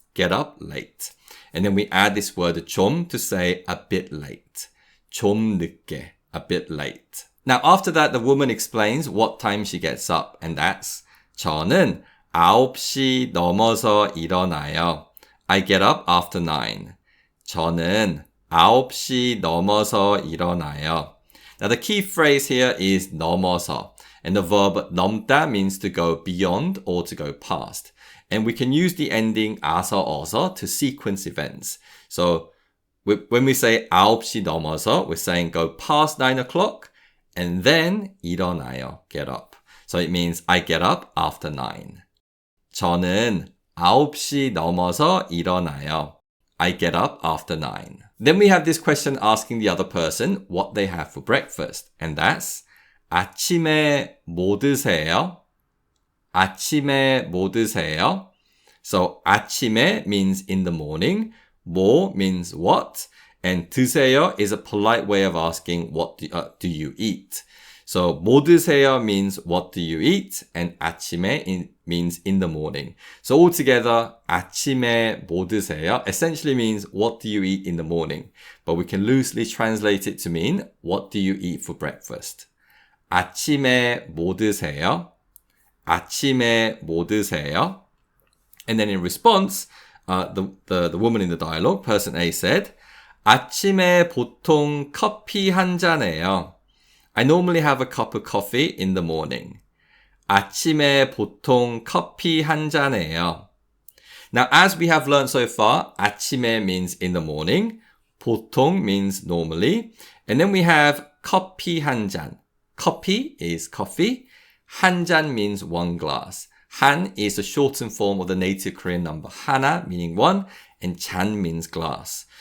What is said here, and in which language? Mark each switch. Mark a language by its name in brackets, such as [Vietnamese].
[English] Get up late. And then we add this word 좀 to say a bit late. [Korean] 좀 늦게. [English] A bit late. Now, after that, the woman explains what time she gets up, and that's [Korean] 저는 9시 넘어서 일어나요. [English] I get up after 9. [Korean] 저는 9시 넘어서 일어나요. [English] Now, the key phrase here is 넘어서, and the verb 넘다 means to go beyond or to go past. And we can use the ending 아서 어서 to sequence events. So, when we say [Korean] 9시 넘어서, [English] we're saying go past 9 o'clock and then 일어나요, get up. So it means I get up after 9. [Korean] 저는 9시 넘어서 일어나요. [English] I get up after 9. Then we have this question asking the other person what they have for breakfast. And that's [Korean] 아침에 뭐 드세요? 아침에 뭐 드세요? [English] So 아침에 means in the morning. 뭐 means what, and 드세요 is a polite way of asking what do you eat. So [Korean] 뭐 드세요 [English] means what do you eat, and 아침에 means in the morning. So altogether, [Korean] 아침에 뭐 드세요 [English] essentially means what do you eat in the morning, but we can loosely translate it to mean what do you eat for breakfast. [Korean] 아침에 뭐 드세요? 아침에 뭐 드세요? [English] And then in response, the woman in the dialogue, person A said, [Korean] 아침에 보통 커피 한 잔해요. [English] I normally have a cup of coffee in the morning. [Korean] 아침에 보통 커피 한 잔해요. [English] Now, as we have learned so far, 아침에 means in the morning, 보통 means normally, and then we have [Korean] 커피 한 잔. [English] 커피 is coffee, 한 잔 means one glass. 한 is the shortened form of the native Korean number 하나, meaning one, and 잔 means glass.